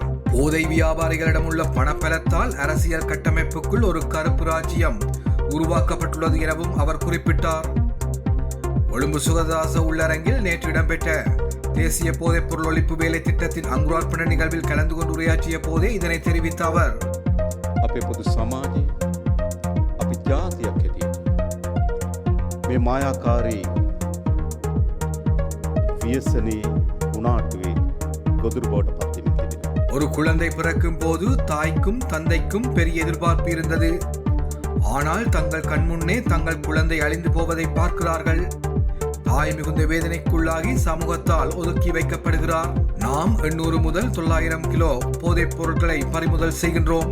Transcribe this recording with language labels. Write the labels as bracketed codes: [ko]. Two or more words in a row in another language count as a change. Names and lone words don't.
[ta] போதை வியாபாரிகளிடம் உள்ள பணப்பலத்தால் அரசியல் கட்டமைப்புக்குள் ஒரு கருப்பு ராஜ்யம் உருவாக்கப்பட்டுள்ளது எனவும் அவர் குறிப்பிட்டார். கொழும்பு சுகதாச உள்ளரங்கில் நேற்று இடம்பெற்ற தேசிய போதைப்பொருள் ஒழிப்பு வேலை திட்டத்தின் அங்குரார்ப்பண நிகழ்வில் கலந்து கொண்டு உரையாற்றிய போதே இதனை தெரிவித்த அவர், [si] අපේ පොදු සමාජයේ අපි ජාතියක් හැටියට මේ මායාකාරී වියසනේ උනාටුවේ ගොදුරු බවට පත් වෙමින් තිබෙනවා. [ta] ஒரு குழந்தை பிறக்கும் போது தாய்க்கும் தந்தைக்கும் பெரிய எதிர்பார்ப்பு இருந்தது. ஆனால் தங்கள் கண்முன்னே தங்கள் குழந்தை அழிந்து போவதை பார்க்கிறார்கள். தாய் மிகுந்த வேதனைக்குள்ளாகி சமூகத்தால் ஒதுக்கி வைக்கப்படுகிறார். நாம் 800 முதல் 900 கிலோ போதைப் பொருட்களை பறிமுதல் செய்கின்றோம்.